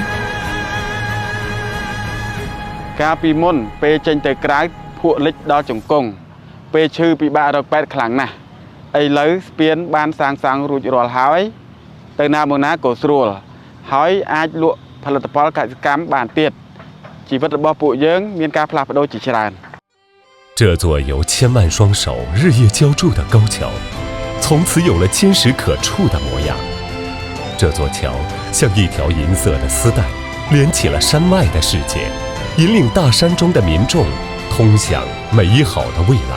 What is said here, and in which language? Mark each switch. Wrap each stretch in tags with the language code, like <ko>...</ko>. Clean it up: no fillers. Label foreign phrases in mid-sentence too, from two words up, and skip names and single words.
<km>កាលពីមុនពេលចេញទៅក្រៅភក់លិចដល់ជង្គង់ ពេលឈឺពិបាករកពេទ្យខ្លាំងណាស់ ឥឡូវស្ពានបានសាងសង់រួចរាល់ហើយ ទៅណាមកណាក៏ស្រួល ហើយអាចលក់ផលិតផលកសិកម្មបានទៀត ជីវិតរបស់ពួកយើងមានការផ្លាស់ប្ដូរជាច្រើន</km> <zh>这座由千万双手日夜浇筑的高桥，从此有了坚实可触的模样。这座桥像一条银色的丝带，连起了山外的世界，引领大山中的民众通向美好的未来。</zh>